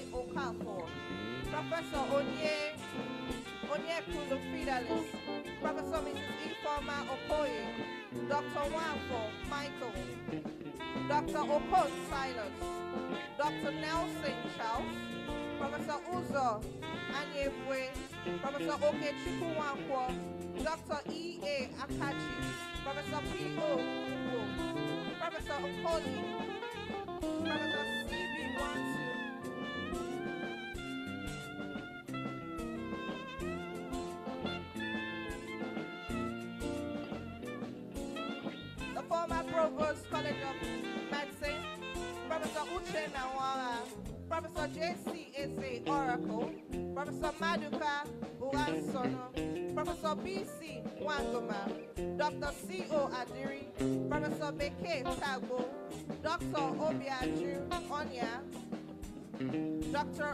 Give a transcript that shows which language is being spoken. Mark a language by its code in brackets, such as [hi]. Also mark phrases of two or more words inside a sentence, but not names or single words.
[en] Okafor, Professor Onyekulu Fidelis, Professor Mrs. Ifoma Okoye, Dr. Wafo Michael, Dr. Okon Silas, Dr. Nelson Charles, Professor Uzo Anyebwe, Professor Okechukwu Wankwo, Dr. E. A. Akachi, Professor P. O. Ugwu, Professor Okoli, Professor C. B. Wansu, the former Provost College of Medicine, Professor Uche Nawara, Professor J.C. Eze Oracle, Professor Maduka Uansono, Professor B.C. Wangoma, Dr. C.O. Adiri, Professor Beke Tagbo, Dr. Obiaju Onya, Dr.